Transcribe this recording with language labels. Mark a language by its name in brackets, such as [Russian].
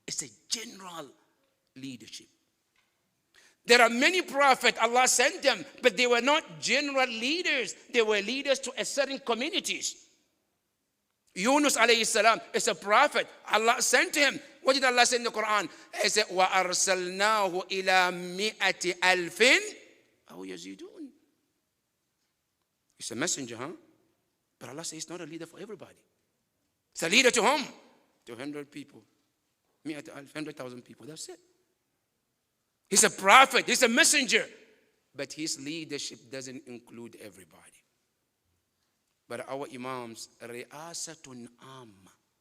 [English] It's a general leadership. There are many prophets, Allah sent them, but they were not general leaders. They were leaders to a certain communities. Yunus alayhi salam is a prophet. Allah sent him. What did Allah say in the Quran? He said, [Arabic] وَأَرْسَلْنَاهُ إِلَى مِئَةِ أَلْفٍ أَوْ يَزِيدُونَ. [English] He's a messenger, huh? But Allah says he's not a leader for everybody. It's a leader to whom? To 100 people. 100,000 people. That's it. He's a prophet. He's a messenger. But his leadership doesn't include everybody. But our Imams, [Arabic] Ri'asatun Amma.